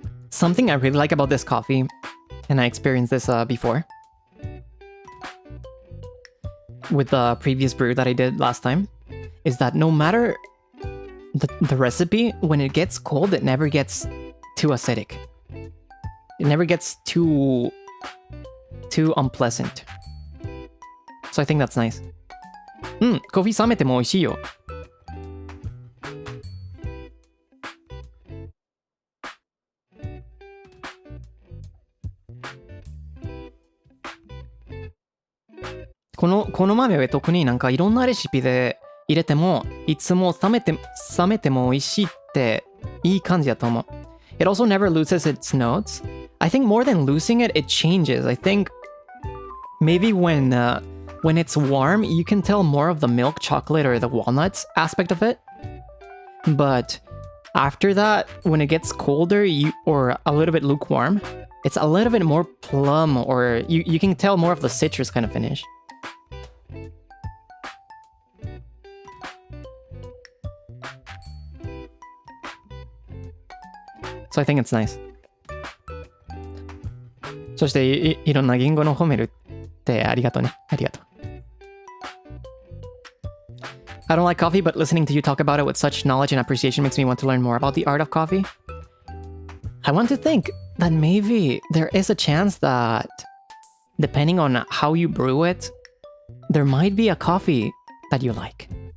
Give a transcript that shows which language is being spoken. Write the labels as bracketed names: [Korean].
[English] Something I really like about this coffee, and I experienced this before, with the previous brew that I did last time, is that no matter the recipe, when it gets cold, it never gets too acidic. It never gets too unpleasant. So I think that's nice. [Japanese] コーヒー冷めても美味しいよ。この豆は特になんかいろんなレシピで入れてもいつも冷めても美味しいっていい感じだと思う。 [English] It also never loses its notes. I think more than losing it, it changes. I think maybe when it's warm, you can tell more of the milk chocolate or the walnuts aspect of it. But after that, when it gets colder or a little bit lukewarm, it's a little bit more plum, or you can tell more of the citrus kind of finish. So I think it's nice. [Japanese] そしていろんな言語の褒めるってありがとうね。ありがとう。 [English] I don't like coffee, but listening to you talk about it with such knowledge and appreciation makes me want to learn more about the art of coffee. I want to think that maybe there is a chance that, depending on how you brew it, there might be a coffee that you like.